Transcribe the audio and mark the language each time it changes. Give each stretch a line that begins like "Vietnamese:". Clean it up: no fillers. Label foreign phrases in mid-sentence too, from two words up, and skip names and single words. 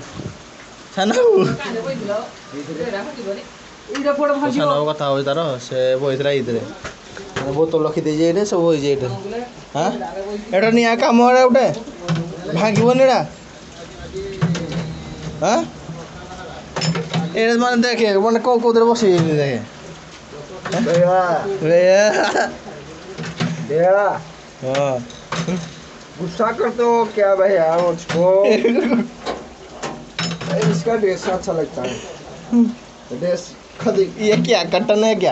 Odia: ସାନ କଥା ହଉଛି ତାର ସେ ବହିଥିଲା ଏଇଥିରେ ବୋତଲ ରଖିଦେଇଛି ଏଇଠି ସବୁ ହେଇଛି ଏଇଠି ହଁ ଏଇଟା ନିଆ କାମ ଏଇଟା ଗୋଟେ ଭାଙ୍ଗିବନି ଏଇଟା ହଁ ଏଇଟା ମାନେ ଦେଖେ ମାନେ କୋଉଥିରେ ବସିଯାଇଛି ଦେଖେ हाँ
Hindi: गुस्सा करते हो क्या भैया मुझको इसका ड्रेस अच्छा लगता है ड्रेस खरीद ये क्या कटन है क्या